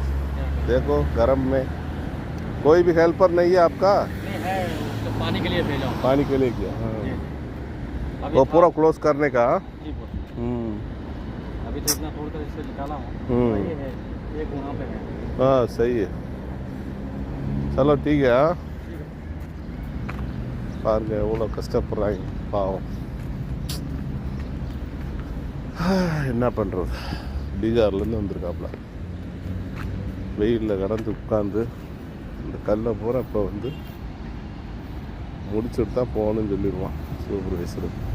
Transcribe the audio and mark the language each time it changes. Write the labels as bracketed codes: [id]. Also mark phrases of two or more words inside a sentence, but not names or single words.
[hi] देखो गर्म में कोई भी हेल्पर नहीं है आपका? नहीं है, तो पानी के लिए भेजा हूं। पानी के लिए किया? हाँ. अभी वो पूरा क्लोज करने का. जी अभी तो इतना तोड़ कर इससे निकाला हूँ। ये है, ये गुना पे है। हाँ सही है, चलो ठीक है. [ta] பாருங்க எவ்வளோ கஷ்டப்படுறாங்க பாவம். என்ன பண்ணுறது, பீகார்லேருந்து வந்திருக்காப்புல, வெயிலில் கடந்து உட்காந்து இந்த கல்லை பூரா இப்போ வந்து முடிச்சுட்டு தான் போகணும்னு சொல்லிடுவான் சூப்பர்வைசரு.